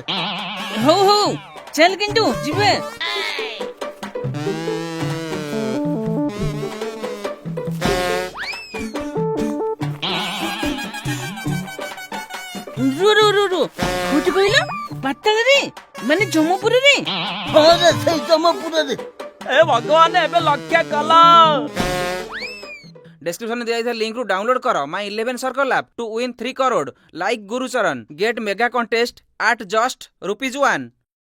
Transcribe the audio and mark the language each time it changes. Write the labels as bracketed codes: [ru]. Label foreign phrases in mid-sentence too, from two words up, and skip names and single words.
[or] ହଉ ହଉ ଚାଲ କିନ୍ତୁ ଯିବେ। କୋଉଠି କହିଲ? ପାତାଳରେ ମାନେ ଜମପୁରରେ? ହଁ ରେ, ସେଇ ଜମପୁରରେ। ଏ ଭଗବାନ, ଏବେ ଲକ୍ଷ୍ୟ କଲ। ଡେସ୍କ୍ରିପ୍ସନ ଦିଆଯାଇଥିବା ଲିଙ୍କରୁ ଡାଉନଲୋଡ୍ କର [en] My 11 Circle app to win 3 करोड़ like Gurucharan get mega contest at just ₹1।